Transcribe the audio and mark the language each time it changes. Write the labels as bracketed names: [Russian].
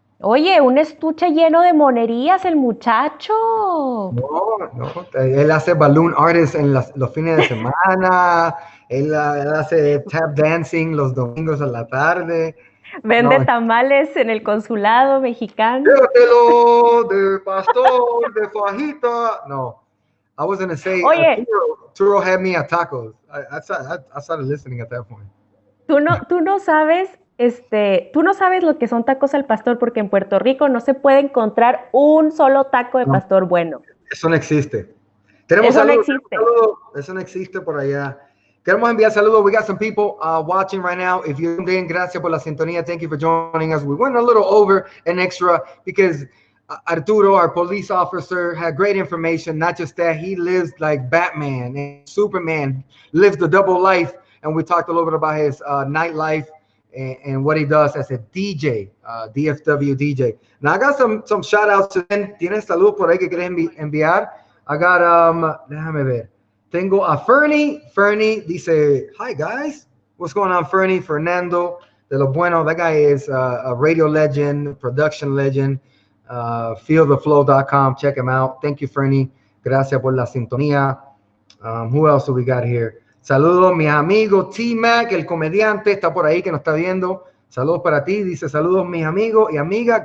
[Spanish] Oye, un estuche lleno de monerías el muchacho. No. Él hace balloon artist en los fines de semana. él hace tap dancing los domingos a la tarde. Vende tamales en el consulado mexicano. Llévatelo de pastor, de fajita. No. [English] I was going to say, Turo had me at tacos. I started listening at that point. [Spanish] Tú no sabes Tú no sabes lo que son tacos al pastor, porque en Puerto Rico no se puede encontrar un solo taco de No, pastor bueno. eso no existe. Tenemos Eso no saludos, existe. eso no existe por allá. Queremos enviar saludos. [English] We got some people watching right now. If you're in, [Spanish] gracias por la sintonía. [English] Thank you for joining us. We went a little over an extra because Arturo, our police officer, had great information. Not just that, he lives like Batman and Superman, lives the double life. And we talked a little bit about his nightlife and what he does as a DJ, DFW DJ. Now, I got some shout outs. [Spanish] ¿Tienes saludos por ahí que quieres enviar? [English] I got, [Spanish] déjame ver. Tengo a Fernie. [English] Fernie dice, hi guys. What's going on, Fernie? [Spanish] Fernando de lo bueno. [English] That guy is a radio legend, production legend. Feeltheflow.com. Check him out. Thank you, Fernie. [Spanish] Gracias por la sintonía. [English] Who else do we got here? [Spanish] Saludos, mis amigos. T-Mac, el comediante, está por ahí que nos está viendo. Saludos para ti. Dice, saludos, mis amigos y amigas.